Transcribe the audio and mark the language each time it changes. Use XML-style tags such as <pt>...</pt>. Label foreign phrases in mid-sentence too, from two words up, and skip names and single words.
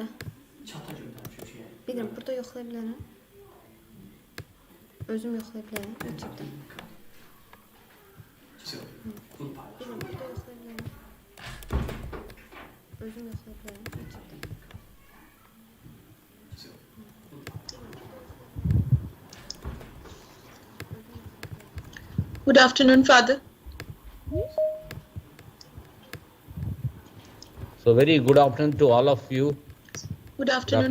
<tr>Çata göndermişim şeye.</tr> <az>Bilirəm, burada yoxlaya bilərəm. Özüm yoxlaya bilərəm YouTube-da. Bunu paylaş. Bilirəm, burada yoxlaya bilərəm. Özüm yoxlaya bilərəm YouTube-da.</az> <en>Good afternoon, Father. So very good afternoon to all of you. Good afternoon,</en>